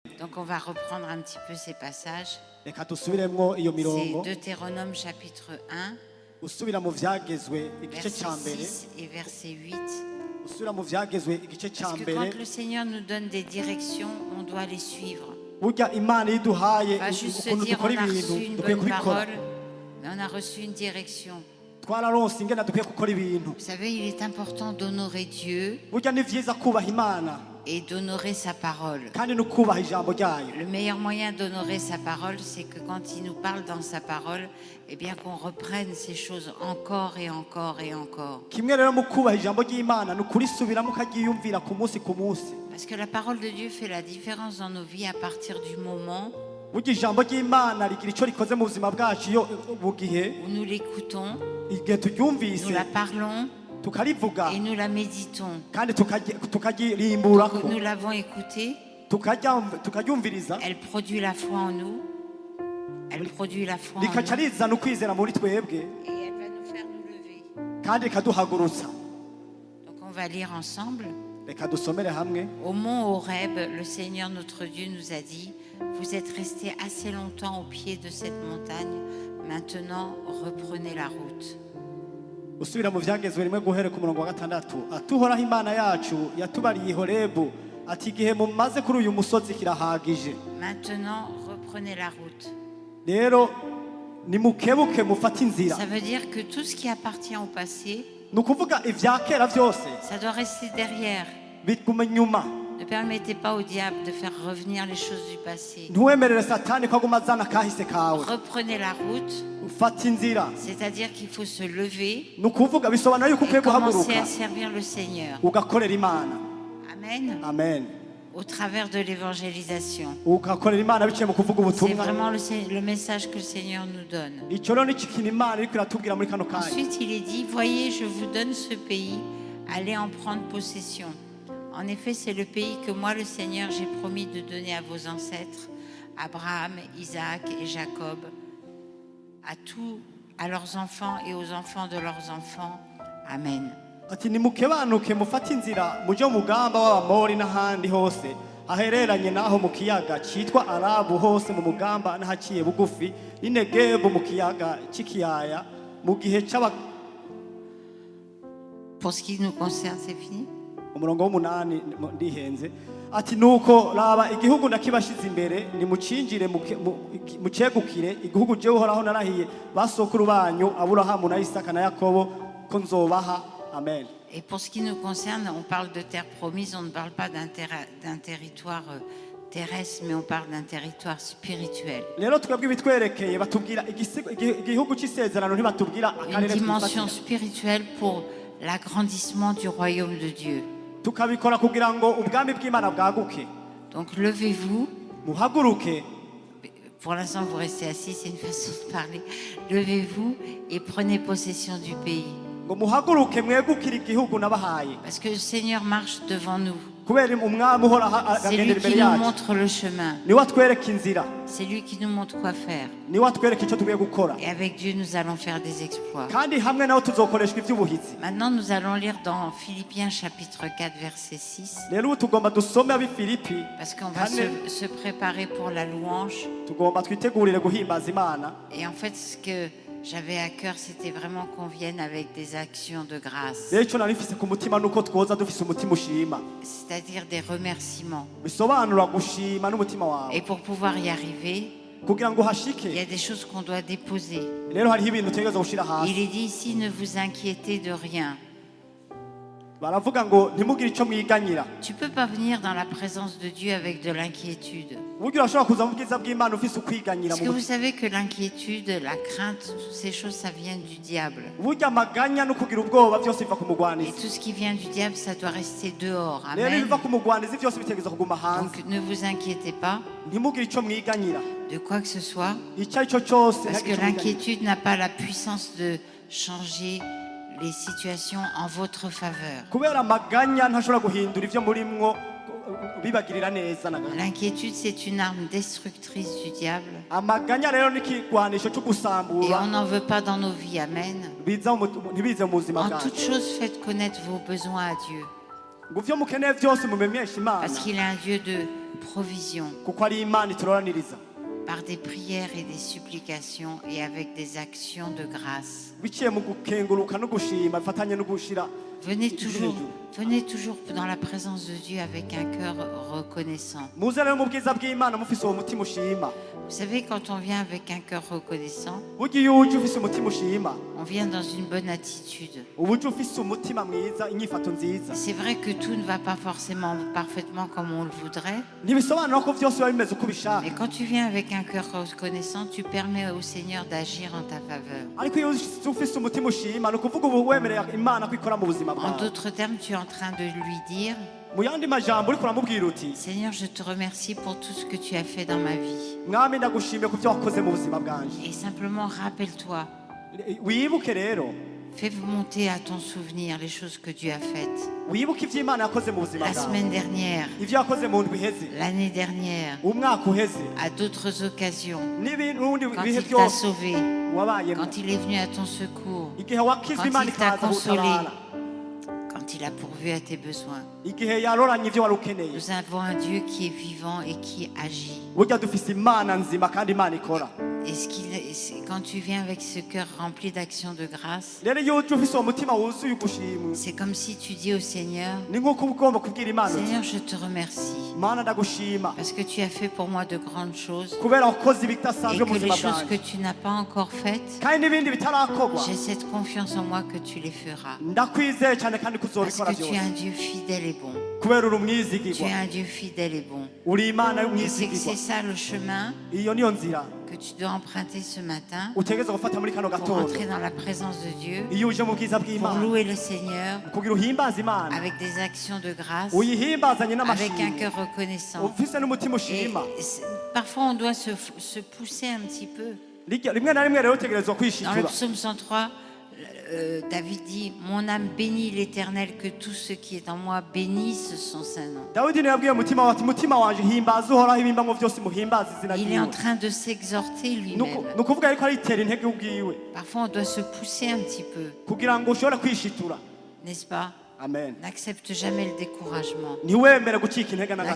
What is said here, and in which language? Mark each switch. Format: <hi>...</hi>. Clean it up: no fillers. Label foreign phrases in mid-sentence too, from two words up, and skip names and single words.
<fr>Donc on va reprendre un petit peu ces passages.</fr> <rn>reka dusubiremwo iyo</rn> <fr>C'est</fr> <rn>mirongo</rn> <fr>Deutéronome chapitre 1,</fr> <rn>usubira mu vyagezwe igice</rn> <fr>verset</fr> <rn>ca mbere</rn> <fr>6 et verset 8.</fr> <rn>usubira mu vyagezwe igice ca</rn> <fr>Parce que</fr> <rn>mbere</rn> <fr>quand le Seigneur nous donne des directions, on doit les suivre.</fr> <rn>burya imana iduhaye</rn> <fr>Pas juste se</fr> <rn>ukuntu</rn> <fr>dire</fr> <rn>dukora</rn> <fr>on a</fr> <rn>ibintu</rn> <fr>reçu une</fr> <rn>dukwiye</rn> <fr>bonne</fr> <rn>kubikora</rn> <fr>parole, mais on a reçu une direction.</fr> <rn>twararonse ingene dukwiye gukora ibintu</rn> <fr>Vous savez, il est important d'honorer Dieu</fr> <rn>burya ni vyiza kubaha imana</rn> <fr>et d'honorer sa parole.</fr> <rn>kandi no kubaha ijambo ryayo.</rn> <fr>Le meilleur moyen d'honorer sa parole, c'est que quand il nous parle dans sa parole, eh bien qu'on reprenne ces choses encore et encore et encore.</fr> <rn>kimwe rero mu kubaha ijambo ry'imana ni ukurisubiramo ukaryiyumvira ku munsi ku munsi.</rn> <fr>Parce que la parole de Dieu fait la différence dans nos vies à partir du moment</fr> <rn>burya ijambo ry'imana rigira ico rikoze mu buzima bwacu iyo mu gihe</rn> <fr>où nous l'écoutons,</fr> <rn>igihe turyumvise</rn> <fr>nous la parlons</fr> <rn>tukarivuga</rn> <fr>et nous la méditons.</fr> <rn>kandi tukaririmburako</rn> <fr>Donc nous l'avons écoutée,</fr> <rn>tukaryumviriza</rn> <fr>elle produit la foi en nous, elle produit la foi en</fr> <rn>rikaca</rn> <fr>nous</fr> <rn>rizana ukwizera muri twebwe</rn> <fr>et elle va nous faire nous lever.</fr> <rn>kandi rikaduhagurutsa.</rn> <fr>Donc on va lire ensemble.</fr> <rn>Reka dusomere hamwe.</rn> <fr>Au mont Horeb, le Seigneur notre Dieu nous a dit: vous êtes restés assez longtemps au pied de cette montagne, maintenant reprenez la route.</fr> <rn>usubira mu vyagezwe rimwe guhere ku murongo wa gatandatu atuhoraho imana yacu yatubariye Horebu ati igihe mumaze kuri uyu musozi kirahagije</rn> <fr>Maintenant reprenez la route.</fr> <rn>rero nimukebuke mufate inzira.</rn> <fr>Ça veut dire que tout ce qui appartient au passé,</fr> <rn>ni ukuvuga ivya kera vyose</rn> <fr>ça doit rester derrière.</fr> <rn>biguma inyuma.</rn> <fr>Ne permettez pas au diable de faire revenir les choses du passé.</fr> <rn>ntiwemerere satani ko aguma azana kahise kawe.</rn> <fr>Reprenez la route,</fr> <rn>ufate inzira</rn> <fr>c'est-à-dire qu'il faut se lever</fr> <rn>ni ukuvuga bisobanura yuko</rn> <fr>et</fr> <rn>ukwiye</rn> <fr>commencer</fr> <rn>guhaguruka</rn> <fr>à servir le Seigneur.</fr> <rn>ugakorera imana. Amen. Amen.</rn> <fr>Au travers de l'évangélisation.</fr> <rn>ugakorera imana biciye mu kuvuga</rn> <fr>C'est</fr> <rn>ubutumwa.</rn> <fr>vraiment le message que le Seigneur nous donne.</fr> <rn>icyo rero ni ikintu imana iriko iratubwira muri kano kanya.</rn> <fr>Ensuite, il est dit: voyez, je vous donne ce pays, allez en prendre possession. En effet, c'est le pays que moi, le Seigneur, j'ai promis de donner à vos ancêtres, Abraham, Isaac et Jacob, à leurs enfants et aux enfants de leurs enfants. Amen.</fr> <rn>ati nimukebanuke mufate inzira muje mu mugamba w'abamori n'ahandi hose hahereranye n'aho mu kiyaga cyitwa Arabu hose mu mugamba n'ahaciye bugufi n'Inegebu mu kiyaga c'ikiyaya mu gihe c'aba.</rn> <fr>Pour ce qui nous concerne, c'est fini.</fr> <rn>umurongo w'umunani ndihenze ati nuko raba igihugu nakibashize imbere nimucinjire mucegukire igihugu jewe uhoraho narahiye basokuru banyu Aburahamu na Isaka na Yakobo ko nzobaha. Amen.</rn> <fr>Et pour ce qui nous concerne, on parle de terre promise, on ne parle pas d'un territoire terrestre, mais on parle d'un territoire spirituel.</fr> <rn>rero twebwe bitwerekeye batubwira igihugu c'isezerano ntibatubwira</rn> <fr>Une</fr> <rn>akarere</rn> <fr>dimension</fr> <rn>twifatira.</rn> <fr>spirituelle pour l'agrandissement du royaume de Dieu.</fr> <rn>tukabikora kugira ngo ubwami bw'Imana bwaguke.</rn> <fr>Donc levez-vous.</fr> <rn>muhaguruke.</rn> <fr>Pour l'instant, vous restez assis, c'est une façon de parler. Levez-vous et prenez possession du pays.</fr> <rn>ngo muhaguruke mwegukire igihugu nabahaye.</rn> <fr>Parce que le Seigneur marche devant nous.</fr> <rn>kubera umwami uhora</rn> <fr>C'est lui</fr> <rn>agendera imbere</rn> <fr>qui nous</fr> <rn>yacu.</rn> <fr>montre le chemin.</fr> <rn>niwe atwereka inzira.</rn> <fr>C'est lui qui nous montre quoi faire.</fr> <rn>niwe atwereka icyo tugiye gukora.</rn> <fr>Et avec Dieu, nous allons faire des exploits.</fr> <rn>kandi hamwe nawe tuzokoreshwa iby'ubuhizi.</rn> <fr>Maintenant, nous allons lire dans Philippiens chapitre 4, verset 6.</fr> <rn>rero ubu tugomba dusome ab'Ifilipi.</rn> <fr>Parce qu'on va se préparer pour la louange.</fr> <rn>tugomba twitegurire guhimbaza Imana.</rn> <fr>Et en fait, ce que j'avais à cœur, c'était vraiment qu'on vienne avec des actions de grâce.</fr> <rn>rero icyo nari mfise ku mutima nuko twoza dufise umutima ushima.</rn> <fr>C'est-à-dire des remerciements.</fr> <rn>bisobanura gushima n'umutima wawe.</rn> <fr>Et pour pouvoir y arriver,</fr> <rn>kugira ngo</rn> <fr>il y</fr> <rn>hashike</rn> <fr>a des choses qu'on doit déposer.</fr> <rn>rero hariho ibintu tutegereza gushira</rn> <fr>Il</fr> <rn>hasi.</rn> <fr>est dit ici: ne vous inquiétez de rien.</fr> <rn>baravuga ngo ntimugire icyo mwiganyira.</rn> <fr>Tu peux pas venir dans la présence de Dieu avec de l'inquiétude.</fr> <rn>uburyo urashobora kuza mu bwiza bw'Imana ufise ukwiganyira.</rn> <fr>Est-ce que vous savez que l'inquiétude, la crainte, toutes ces choses, ça vient du diable.</fr> <rn>burya amaganya no kugira ubwoba byose biva ku</rn> <fr>Et</fr> <rn>mugwanizi.</rn> <fr>tout ce qui vient du diable, ça doit rester dehors.</fr> <rn>rero Amen. ibiva ku mugwanizi byose bitegereza kuguma hanze.</rn> <fr>Donc ne vous inquiétez pas</fr> <rn>ntimugire icyo mwiganyira.</rn> <fr>de quoi que ce soit,</fr> <rn>icyo ari cyo cyose</rn> <fr>parce que</fr> <rn>ntihagire icyo mwiganyira.</rn> <fr>l'inquiétude n'a pas la puissance de changer les situations en votre faveur.</fr> <rn>kubera amaganya ntashobora guhindura ibyo murimwo bibagirira neza na gato.</rn> <fr>L'inquiétude, c'est une arme destructrice du diable.</fr> <rn>amaganya rero ni ikigwanisho cyo</rn> <fr>Et</fr> <rn>gusambura</rn> <fr>on n'en veut pas dans nos vies. Amen.</fr> <rn>ntibize mu buzima</rn> <fr>En</fr> <rn>bwacu.</rn> <fr>toute chose, faites connaître vos besoins à Dieu.</fr> <rn>ngo ivyo mukeneye vyose mumenyeshe Imana</rn> <fr>parce qu'il est un Dieu de provision,</fr> <rn>kuko ari Imana ituroraniriza</rn> <fr>par des prières et des supplications et avec des actions de grâce.</fr> <rn>biciye mu gukenguruka no gushima bifatanye no gushira.</rn> <fr>Venez toujours dans la présence de Dieu avec un cœur reconnaissant.</fr> <rn>Muze rero mu bwiza bw'Imana mufise uwo mutima ushima.</rn> <fr>Vous savez, quand on vient avec un cœur reconnaissant,</fr> <rn>Ugiye uje ufise umutima ushima,</rn> <fr>on vient dans une bonne attitude.</fr> <rn>ubuje ufise umutima mwiza, inyifato nziza.</rn> <fr>C'est vrai que tout ne va pas forcément parfaitement comme on le voudrait,</fr> <rn>Ntibisobanura ko vyose biba bimeze uko ubishaka.</rn> <fr>mais quand tu viens avec un cœur reconnaissant, tu permets au Seigneur d'agir en ta faveur.</fr> <rn>Ariko iyo ufise umutima ushima, ni ukuvuga ubu wemerera Imana ko ikora mu buzima</rn> <fr>En</fr> <rn>bwawe.</rn> <fr>d'autres termes, tu es en train de lui dire,</fr> <rn>Mu yandi majambo uriko uramubwira uti,</rn> <fr>Seigneur, je te remercie pour tout ce que tu as fait dans ma vie.</fr> <rn>mwami ndagushimiye ku vyo wakoze mu buzima bwanje.</rn> <fr>Et simplement rappelle-toi,</fr> <rn>Wibuke rero,</rn> <fr>fais monter à ton souvenir les choses que Dieu a faites.</fr> <rn>wibuke ivyo Imana yakoze mu buzima</rn> <fr>La</fr> <rn>bwawe.</rn> <fr>semaine dernière,</fr> <rn>Ivyo yakoze mu ndwi iheze,</rn> <fr>l'année dernière,</fr> <rn>umwaka uheze,</rn> <fr>à d'autres occasions,</fr> <rn>n'ibindi</rn> <fr>quand</fr> <rn>bihe</rn> <fr>il t'a</fr> <rn>byose</rn> <fr>sauvé,</fr> <rn>wabayemo.</rn> <fr>quand il est venu à ton secours,</fr> <rn>Igihe wakizwa</rn> <fr>quand</fr> <rn>Imana</rn> <fr>il t'a</fr> <rn>ikaza</rn> <fr>consolé,</fr> <rn>gutabara,</rn> <fr>quand il a pourvu à tes besoins.</fr> <rn>igihe yaroranye ivyo wari ukeneye.</rn> <fr>Nous avons un Dieu qui est vivant et qui agit.</fr> <rn>Burya dufise Imana nzima kandi Imana ikora.</rn> <fr>Et quand tu viens avec ce cœur rempli d'actions de grâce,</fr> <rn>Rero iyo uje ufise uwo mutima wuzuye ugushimwe,</rn> <fr>c'est comme si tu dis au Seigneur,</fr> <rn>ni nk'uko uba ugomba kubwira Imana uti,</rn> <fr>Seigneur, je te remercie</fr> <rn>Mana ndagushima</rn> <fr>parce que tu as fait pour moi de grandes choses</fr> <rn>kubera wakoze</rn> <fr>et</fr> <rn>ibidasanzwe mu</rn> <fr>que les</fr> <rn>buzima</rn> <fr>choses que</fr> <rn>bwanjye,</rn> <fr>tu n'as pas encore faites,</fr> <rn>kandi n'ibindi bitarakorwa.</rn> <fr>j'ai cette confiance en moi que tu les feras.</fr> <rn>Ndakwizeye cyane kandi</rn> <fr>Parce</fr> <rn>kuzobikora</rn> <fr>que tu es</fr> <rn>byose</rn> <fr>un Dieu fidèle et bon.</fr> <rn>kubera uri</rn> <fr>Tu</fr> <rn>umwizigirwa,</rn> <fr>es un Dieu fidèle et bon.</fr> <rn>uri Imana</rn> <fr>Et c'est que</fr> <rn>y'umwizigirwa.</rn> <fr>c'est ça le chemin</fr> <rn>Iyo niyo nzira</rn> <fr>que tu dois emprunter ce matin</fr> <rn>utegereza gufata muri kano</rn> <fr>pour</fr> <rn>gatondo.</rn> <fr>entrer dans la présence de Dieu,</fr> <rn>Iyo uje mu bwiza</rn> <fr>pour</fr> <rn>bw'Imana</rn> <fr>louer le Seigneur</fr> <rn>kugira uhimbaze Imana,</rn> <fr>avec des actions de grâce,</fr> <rn>uyihimbazanye</rn> <fr>avec un</fr> <rn>n'amashimwe,</rn> <fr>cœur reconnaissant.</fr> <rn>ufise n'umutima</rn> <fr>Et</fr> <rn>ushima.</rn> <fr>parfois on doit se pousser un petit peu.</fr> <rn>Rimwe na rimwe rero utegerezwa</rn> <fr>Dans le</fr> <rn>kwishitura.</rn> <fr>psaume 103, David dit, mon âme bénit l'Éternel, que tout ce qui est en moi bénisse son saint nom.</fr> <rn>Dawidi niwe yabwiye umutima wawe ati, mutima wanje himbaza uhoraho, ibimbango vyose muhimbaze izina</rn> <fr>Il est en</fr> <rn>ryiwe.</rn> <fr>train de s'exhorter lui-même.</fr> <rn>Ni ukuvuga ariko aritera intege ubwiwe</rn> <fr>Parfois on doit se pousser un petit peu,</fr> <rn>kugira ngo ushobore kwishitura.</rn> <fr>n'est-ce pas? Amen. N'accepte jamais le découragement.</fr> <rn>Ntiwemere gucika intege na gato.</rn>